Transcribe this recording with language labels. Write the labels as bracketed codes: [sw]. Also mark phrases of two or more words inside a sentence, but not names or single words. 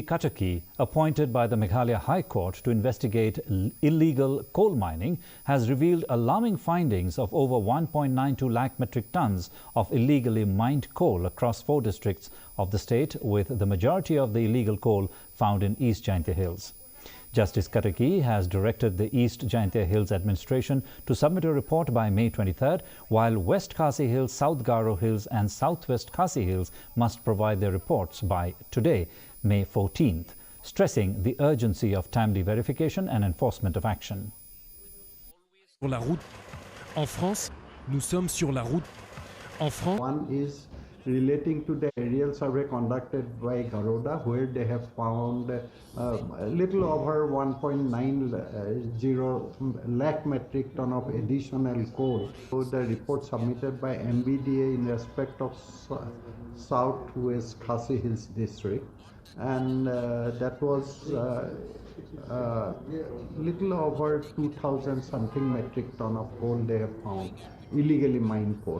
[en] Kataki, appointed by the Meghalaya High Court to investigate illegal coal mining, has revealed alarming findings of over 1.92 lakh metric tons of illegally mined coal across 4 districts of the state, with the majority of the illegal coal found in East Jaintia Hills. Justice Kataki has directed the East Jaintia Hills administration to submit a report by May 23rd, while West Khasi Hills, South Garo Hills and Southwest Khasi Hills must provide their reports by today, May 14th, stressing the urgency of timely verification and enforcement of action. [fr] Sur la route. En France, nous sommes sur la route. En France. [en] One is relating to the aerial survey conducted by Garuda, where they have found a little over 1.90 lakh metric ton of additional coal. So the report submitted by MBDA in respect of Southwest Khasi Hills district, and that was little over 2,000 something metric ton of coal they have found, illegally mined coal.